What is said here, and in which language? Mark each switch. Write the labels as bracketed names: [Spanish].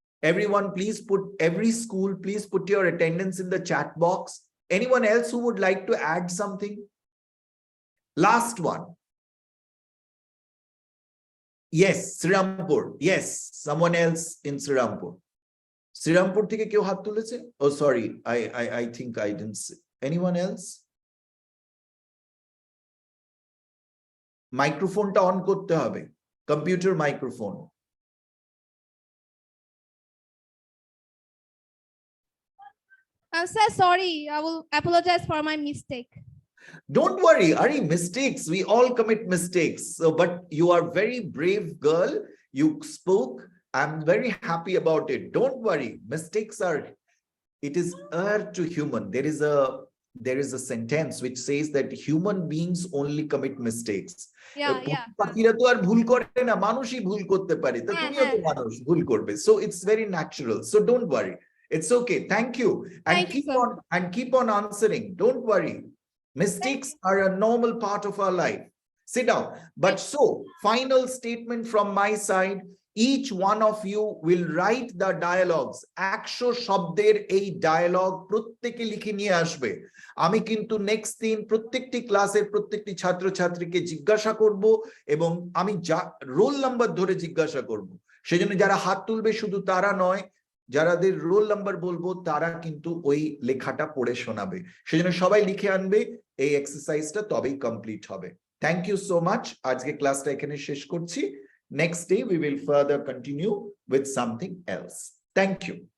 [English] Everyone, please every school, please put your attendance in the chat box. Anyone else who would like to add something? Last one. Yes, Srirampur. Yes, someone else in Srirampur. Srirampur [Bangla] থেকে কেউ হাত তুলেছে? [English] Oh, sorry. I think I didn't see. Anyone else? [Bangla] মাইক্রোফোনটা on করতে হবে, computer microphone. [English] I'm so sorry. I will apologize for my mistake. Don't worry, Ari, mistakes. We all commit mistakes. So, but you are very brave girl. You spoke. I'm very happy about it. Don't worry. Mistakes are, it is to human. There is a sentence which says that human beings only commit mistakes. [Bangla] পাখিরা তো আর ভুল করে না, মানুষই ভুল করতে পারে। তো তুমিও তো মানুষ, ভুল করবে। [English] So it's very natural. So don't worry. It's okay. Thank you. And keep on answering. Don't worry. Mistakes are a normal part of our life. Sit down. But so, final statement from my side, each one of you will write the dialogues. [Bangla] 100 শব্দের এই dialogue প্রত্যেকে লিখে নিয়ে আসবে। আমি কিন্তু next দিন প্রত্যেকটি ক্লাসের প্রত্যেকটি ছাত্রছাত্রীকে জিজ্ঞাসা করব, এবং আমি রোল নাম্বার ধরে জিজ্ঞাসা করব। সেজন্য যারা হাত তুলবে শুধু তারা নয়, যারাদের রোল নাম্বার বলবো তারা কিন্তু ওই লেখাটা পড়ে শোনাবে। সেজন্য সবাই লিখে আনবে, এই এক্সারসাইজটা তবেই কমপ্লিট হবে। [English] Thank you so much. [Bangla] আজকে ক্লাসটা এখানে শেষ করছি। Next day [English] we will further continue with something else. Thank you.